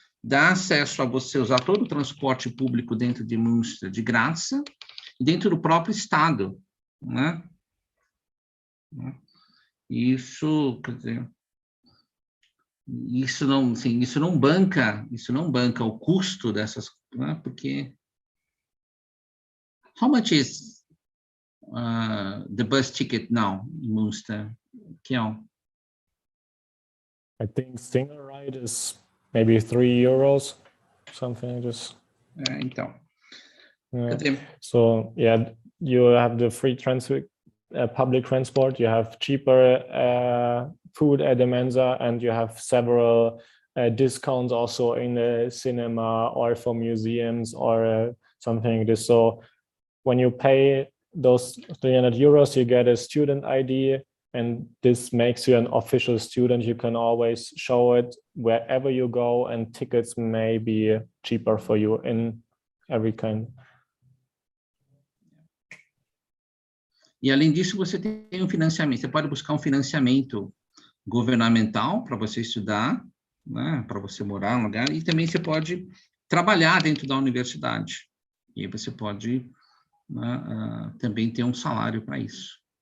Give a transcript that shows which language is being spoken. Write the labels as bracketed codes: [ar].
[pt] Dá acesso a você usar todo o transporte público dentro de Münster de graça, e dentro do próprio estado, né? Isso, quer dizer, isso não banca o custo dessas, né? Porque [en] how much is the bus ticket now in Münster, Kiel? I think single ride is maybe €3, something like this. [pt] Então. [en] So yeah, you have the free public transport, you have cheaper food at the Mensa, and you have several discounts also in the cinema or for museums or something like this. So when you pay those €300, you get a student ID, and this makes you an official student. You can always show it wherever you go, and tickets may be cheaper for you in every kind. [pt] E além disso, você tem um financiamento. Você pode buscar um financiamento governamental para você estudar, né, para você morar no lugar, e também você pode trabalhar dentro da universidade. E aí você pode, né, também ter um salário para isso.